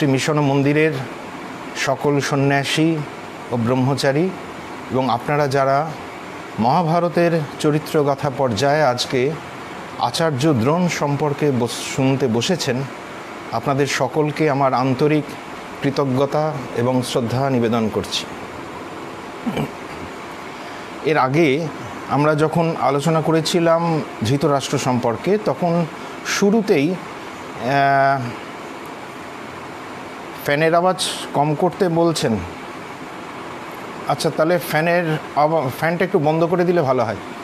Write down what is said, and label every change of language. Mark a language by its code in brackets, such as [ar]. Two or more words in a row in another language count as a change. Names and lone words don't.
[bn] মিশন মন্দিরের সকল সন্ন্যাসী আর ব্রহ্মচারী এবং আপনারা যারা মহাভারতের চরিত্রগাথা পর্যায়ে আজ কে আচার্য দ্রোণ সম্পর্কে শুনতে বসেছেন আপনাদের সকলকে আমার আন্তরিক কৃতজ্ঞতা এবং শ্রদ্ধা নিবেদন করছি। এর আগে আমরা যখন আলোচনা করেছিলাম ধৃতরাষ্ট্র সম্পর্কে তখন শুরুতেই ফ্যানের আওয়াজ কম করতে বলছেন। আচ্ছা, তাহলে ফ্যানটা একটু বন্ধ করে দিলে ভালো হয়।